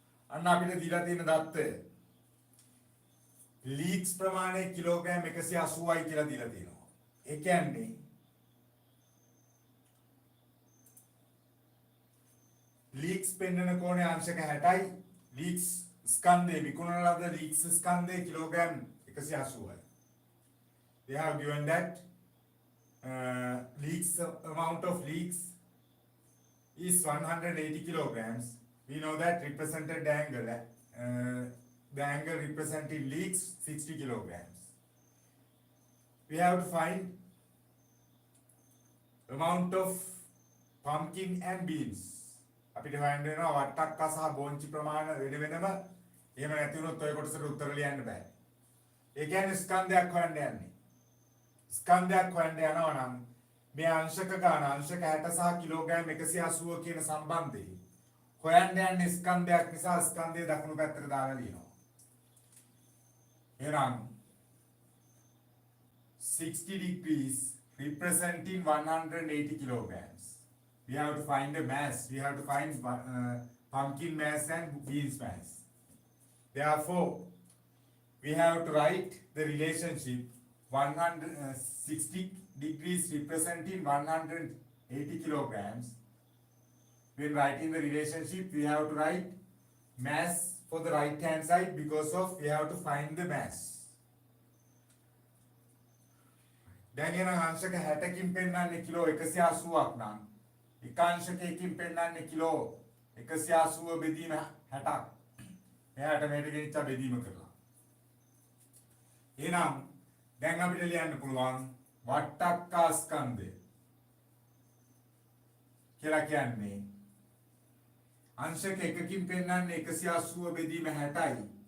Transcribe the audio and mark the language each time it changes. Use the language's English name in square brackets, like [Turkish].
[Sinhala] අන්න අපිට දීලා තියෙන දත්තය leeks ප්‍රමාණය කිලෝග්‍රෑම් 180යි කියලා දීලා තියෙනවා. ඒ කියන්නේ leeks පෙන්වන කෝණය අංශක 60යි. leeks ස්කන්ධය විකුණන ලද leeks ස්කන්ධය kilogram 180යි. [English] They have given that leeks amount of leeks is 180 kilograms. We know that represented angle, the angle representing leeks 60 kilograms. We have to find amount of pumpkin and beans. [Sinhala] අපිට හොයන්න වෙනවා වට්ටක්කා සහ බෝංචි ප්‍රමාණ වෙන වෙනම. එහෙම නැති වුණොත් ඔය කොටසට උත්තර ලියන්න බෑ. ඒ කියන්නේ ස්කන්ධයක් හොයන්න යන්නේ. ස්කන්ධයක් හොයන්න යනවා නම් මේ අංශක ගාන අංශක 60 සහ කිලෝග්‍රෑම් 180 කියන සම්බන්ධය හොයන්න යන්නේ ස්කන්ධයක් නිසා ස්කන්ධය දකුණු පැත්තට දාලා ලියනවා. එහෙනම් [English] 60 degrees representing 180 kilograms. We have to find the mass. We have to find pumpkin mass and beans mass. Therefore, we have to write the relationship 160 degrees representing 180 kilograms. When writing the relationship, we have to write mass for the right hand side because of we have to find the mass. [Sinhala] දැන් එන අංශක 60කින් පෙන්නන්නේ kilo 180ක් නම් එක අංශකයකින් පෙන්නන්නේ kilo 180 බෙදීම 60ක්. එයාට මේක ගෙනිච්ච බෙදීම කරලා. එහෙනම් දැන් අපිට ලියන්න පුළුවන් වට්ටක්කා ස්කන්ධය කියලා කියන්නේ අංශක එකකින් පෙන්නන්නේ 180 බෙදීම 60යි.